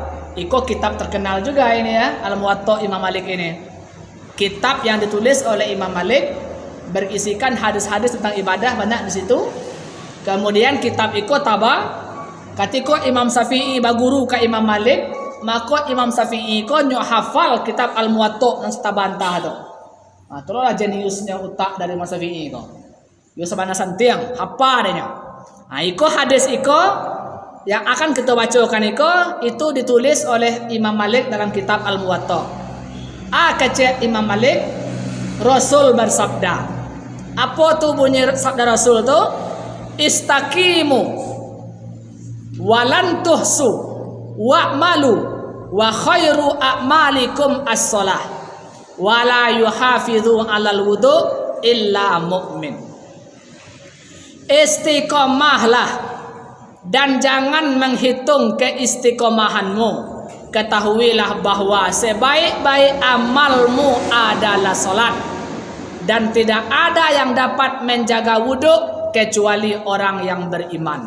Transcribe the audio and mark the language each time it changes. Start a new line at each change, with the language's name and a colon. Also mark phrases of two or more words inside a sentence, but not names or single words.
Indonesian: Iko kitab terkenal juga ini ya, Al-Muwatta Imam Malik ini. Kitab yang ditulis oleh Imam Malik berisikan hadis-hadis tentang ibadah banyak di situ.
Minangkabau: Kemudian kitab iko taba ketika Imam Syafi'i baguru ke Imam Malik, maka Imam Syafi'i iko nyok hafal kitab Al-Muwatta dan setabantah tu.
Indonesian: Itulah jeniusnya utak dari Imam Syafi'i iko.
Minangkabau: Yo sabana santiang,
Indonesian: apa adanya. Iko hadis iko yang akan kita bacakan itu ditulis oleh Imam Malik dalam kitab Al-Muwatta. Kata Imam Malik, Rasul bersabda. Apa tu bunyi sabda Rasul tu?
Arabic: استقيموا ولن تحصوا واعملوا وخير أعمالكم الصلاة ولا يحافظ على الوضوء إلا مؤمن.
Indonesian: Istiqomahlah dan jangan menghitung keistiqomahanmu. Ketahuilah bahwa sebaik-baik amalmu adalah salat, dan tidak ada yang dapat menjaga wudhu kecuali orang yang beriman.